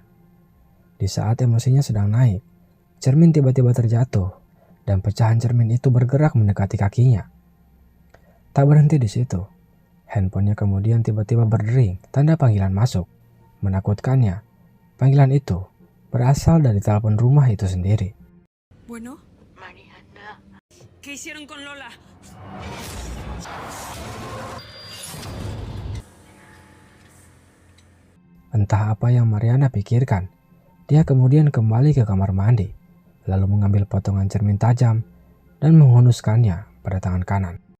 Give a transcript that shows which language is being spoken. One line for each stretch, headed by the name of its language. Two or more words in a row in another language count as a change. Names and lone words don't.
Indonesian: Di saat emosinya sedang naik, cermin tiba-tiba terjatuh dan pecahan cermin itu bergerak mendekati kakinya. Tak berhenti di situ, handphonenya kemudian tiba-tiba berdering tanda panggilan masuk. Menakutkannya, panggilan itu berasal dari telepon rumah itu sendiri.
Spanish: Bueno, Mariana, ¿qué hicieron con Lola?
Indonesian: Entah apa yang Mariana pikirkan, dia kemudian kembali ke kamar mandi, lalu mengambil potongan cermin tajam dan menghunuskannya pada tangan kanan.